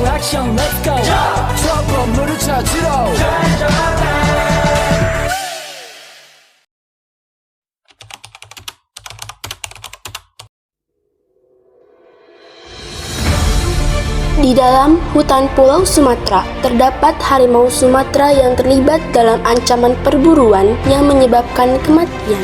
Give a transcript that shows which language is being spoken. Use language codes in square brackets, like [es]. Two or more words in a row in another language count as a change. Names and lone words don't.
[ko] 액션 [en] let's go [ko] 저 건물을 찾으러 [id] Di dalam hutan Pulau Sumatera, terdapat harimau Sumatera yang terlibat dalam ancaman perburuan yang menyebabkan kematian.